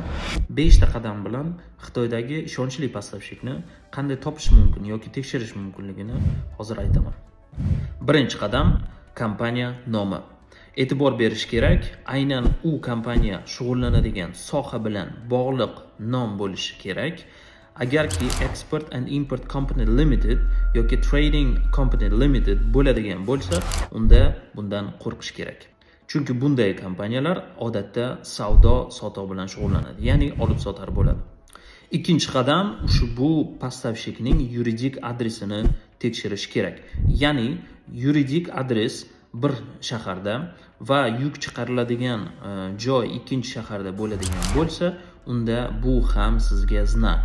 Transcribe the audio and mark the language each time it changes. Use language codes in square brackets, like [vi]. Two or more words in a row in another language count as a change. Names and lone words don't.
[uz] 5 ta qadam bilan Xitoydagi ishonchli поставщикni qanday topish mumkin yoki tekshirish mumkinligini hozir aytaman. Birinchi qadam kompaniya nomi. E'tibor berish kerak, aynan u kompaniya shug'ullanadigan soha bilan bog'liq nom bo'lishi kerak. Agarki [en] Export and Import Company Limited [uz] yoki [en] Trading Company Limited [uz] bo'ladigan bo'lsa, unda bundan qo'rqish kerak. Chunki bunday kompaniyalar odatda savdo-sotiq bilan shug'ullanadi, ya'ni olib-sotar bo'ladi. Ikkinchi qadam ushbu поставщикning yuridik adresini tekshirish kerak. Ya'ni yuridik adres bir shaharda va yuk chiqariladigan joy ikkinchi shaharda bo'ladigan bo'lsa, unda bu ham sizga znak.